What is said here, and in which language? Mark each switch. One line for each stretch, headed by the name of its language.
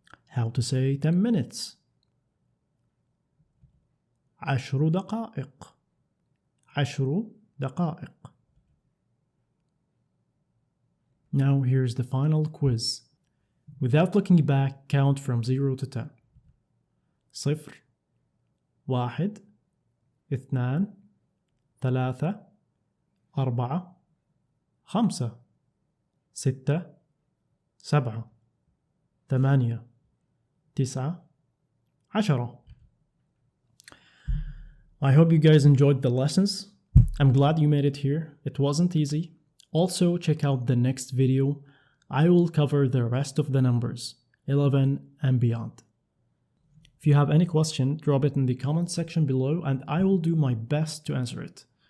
English: How to say 10 minutes.
Arabic: 10 دقائق 10 دقائق.
English: Now here's the final quiz. Without looking back, count from 0 to 10.
Arabic: صفر واحد اثنان ثلاثة أربعة خمسة ستة سبعة ثمانية تسعة عشرة.
English: I hope you guys enjoyed the lessons. I'm glad you made it here. It wasn't easy. Also, check out the next video. I will cover the rest of the numbers, 11 and beyond. If you have any question, drop it in the comment section below and I will do my best to answer it.